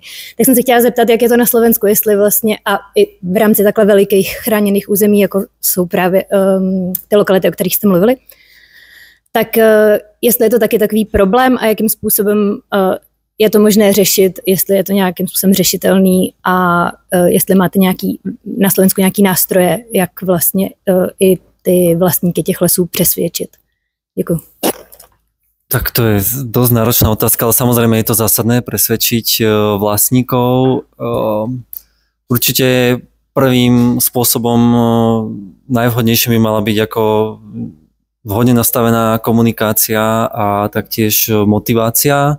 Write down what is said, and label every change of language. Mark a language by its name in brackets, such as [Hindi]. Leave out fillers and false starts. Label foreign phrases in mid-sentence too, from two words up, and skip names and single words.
[Czech] Tak jsem se chtěla zeptat, jak je to na Slovensku, jestli vlastně a i v rámci takhle velikých chráněných území, jako jsou právě ty lokality, o kterých jste mluvili, tak jestli je to taky takový problém a jakým způsobem je to možné řešit, jestli je to nějakým způsobem řešitelný a jestli máte na Slovensku nějaký nástroje, jak vlastně i ty vlastníky těch lesů přesvědčit. Děkuji. [Slovak] Tak to je dosť náročná otázka, ale samozrejme je to zásadné presvedčiť vlastníkov. Určite prvým spôsobom najvhodnejším by mala byť ako vhodne nastavená komunikácia a taktiež motivácia.